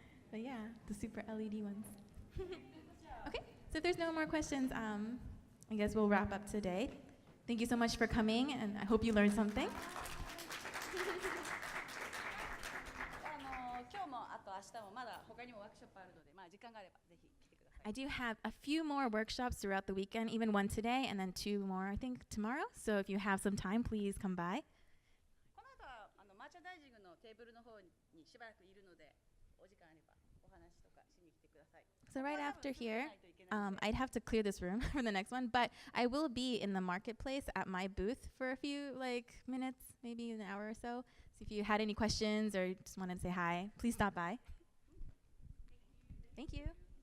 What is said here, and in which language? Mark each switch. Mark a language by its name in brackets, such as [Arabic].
[English] But yeah, the super LED ones. Okay, so if there's no more questions, I guess we'll wrap up today. Thank you so much for coming, and I hope you learned something. [Japanese] 今日もあと明日もまだ他にもワークショップあるので、まあ時間があればぜひ来てください。 [English] I do have a few more workshops throughout the weekend, even one today, and then 2 more, I think, tomorrow. So if you have some time, please come by. [Japanese] この後はマーチャダイジングのテーブルの方にしばらくいるので、お時間あればお話とかしに来てください。 [English] So right after [Japanese] ここは多分進めないといけないので [English] I'd have to clear this room for the next one, but I will be in the marketplace at my booth for a few minutes, maybe an hour or so. So if you had any questions or just wanted to say hi, please stop by. Thank you.